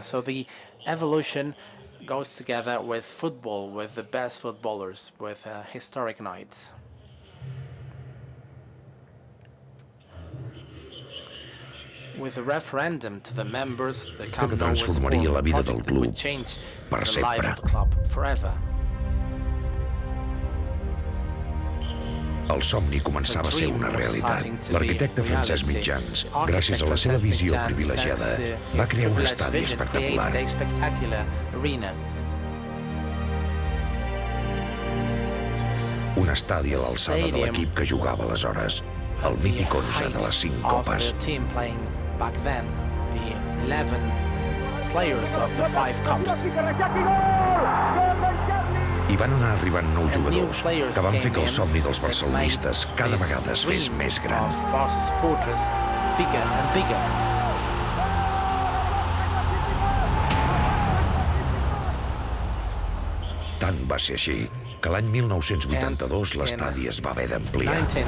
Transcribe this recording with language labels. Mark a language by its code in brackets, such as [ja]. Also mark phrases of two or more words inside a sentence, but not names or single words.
[en] So the evolution goes together with football, with the best footballers, with historic nights. With the referendum to the members, the Camp Nou was formed, a project that would change the life of the club forever. [ca] El somni començava a ser una realitat. L'arquitecte Francesc Mitjans, gràcies a la seva visió privilegiada, va crear un estadi espectacular. Un estadi a l'alçada de l'equip que jugava aleshores, el mític 11 de les 5 copes. [en] Back then, the 11 players of the 5 cups. [ca] I van anar arribant nous jugadors que van fer que el somni dels barcelonistes cada vegada es fes més gran. [en] Barça supporters bigger and bigger. [ca] Tant va ser així que l'any 1982 l'estadi es va haver d'ampliar.